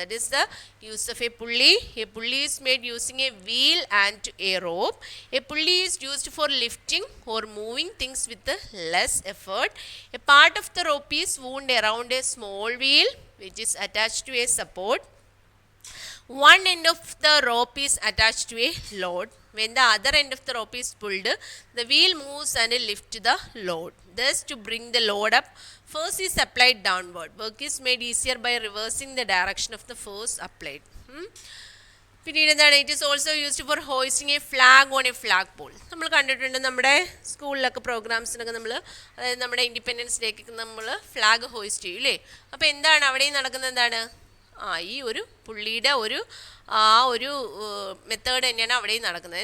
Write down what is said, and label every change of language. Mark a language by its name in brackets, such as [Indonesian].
[English] That is the use of a pulley. A pulley is made using a wheel and a rope. A pulley is used for lifting or moving things with less effort. A part of the rope is wound around a small wheel which is attached to a support. One end of the rope is attached to a load. When the other end of the rope is pulled, the wheel moves and lifts the load. Thus, to bring the load up, force is applied downward. Work is made easier by reversing the direction of the force applied. [Malayalam] പിന്നീട് എന്താണ്, [English] It is also used for hoisting a flag on a flag pole. [Malayalam] നമ്മൾ കണ്ടിട്ടുണ്ട് നമ്മുടെ സ്കൂളിലൊക്കെ പ്രോഗ്രാംസിനൊക്കെ നമ്മൾ, അതായത് നമ്മുടെ independence ഡേക്ക് നമ്മൾ ഫ്ലാഗ് ഹോയിസ്റ്റ് ചെയ്യും അല്ലേ. അപ്പോൾ എന്താണ് അവിടെയും നടക്കുന്നത്, എന്താണ്, ഈ ഒരു പുള്ളിയുടെ ഒരു മെത്തേഡ് തന്നെയാണ് അവിടെയും നടക്കുന്നത്.